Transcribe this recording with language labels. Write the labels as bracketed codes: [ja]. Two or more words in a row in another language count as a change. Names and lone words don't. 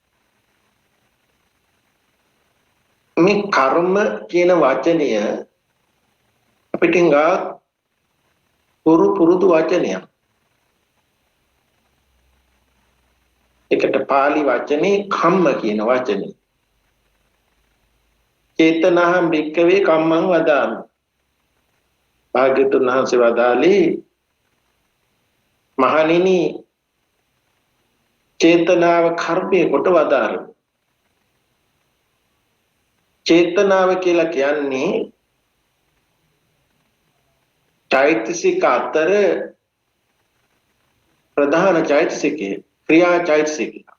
[si] මේ කර්ම කියන වචනය අපිට පුරුදු වචනයක්. ඒකට පාලි වචනේ කම්ම කියන වචනේ. [pi] චේතනහම් භික්කවේ කම්මං වදාමි. [si] භාග්‍යවතුන් වහන්සේ වදාළේ මහණෙනි චේතනාව කර්මයේ කොට වදාරමු. චේතනාව කියලා කියන්නේ චෛතසික අතර ප්‍රධාන චෛතසිකය, ක්‍රියා චෛතසිකය.